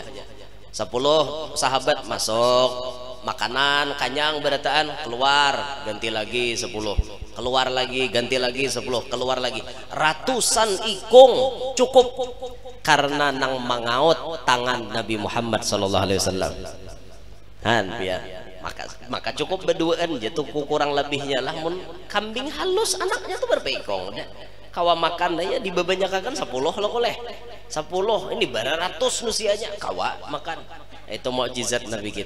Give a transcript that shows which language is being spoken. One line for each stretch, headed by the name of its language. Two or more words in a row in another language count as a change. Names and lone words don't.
Banjar: 10 sahabat masuk, makanan kanyang berataan, keluar ganti lagi 10, keluar lagi ganti lagi 10, keluar lagi. Ratusan ikung cukup karena nang mangaut tangan Nabi Muhammad
Arabic: صلى الله عليه وسلم.
Banjar: Han biar maka cukup berduaan jatuh kurang lebihnya lah. Mun kambing halus anaknya tuh berpekong kawa makan aja dibebanyakan 10 lo oleh 10 ini beratus nusianya kawa makan. Itu mukjizat Nabi kita.